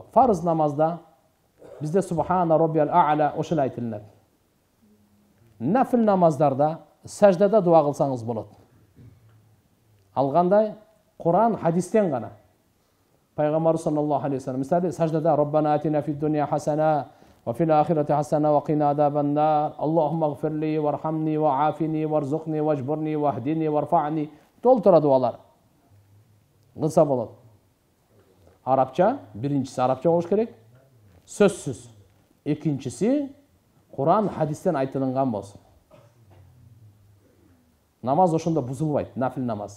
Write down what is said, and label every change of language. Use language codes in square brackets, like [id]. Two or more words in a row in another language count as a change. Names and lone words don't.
[ky] Фарыз намазда бизде [ar] سبحان ربي الأعلى [ky] ошол айтылат. Нафил намаздарда саждада дуа кылсаңыз болот. Ал кандай? Куран, хадистен гана. [ar] Пайгамбар صلى الله عليه وسلم [ky] мисалы саждада [ar] ربنا آتنا في الدنيا حسنة وفي الآخرة حسنة وقنا عذاب النار. اللهم اغفر لي وارحمني وعافني وارزقني واجبرني واهدني وارفعني. [ky] Толтура дуалар. Кылса болот. Арабча, биринчиси арабча болуш керек. Сөзсүз. Экинчиси Куран, хадистен айтылган болсун. Намаз ошондо бузулбайт, нафил намаз.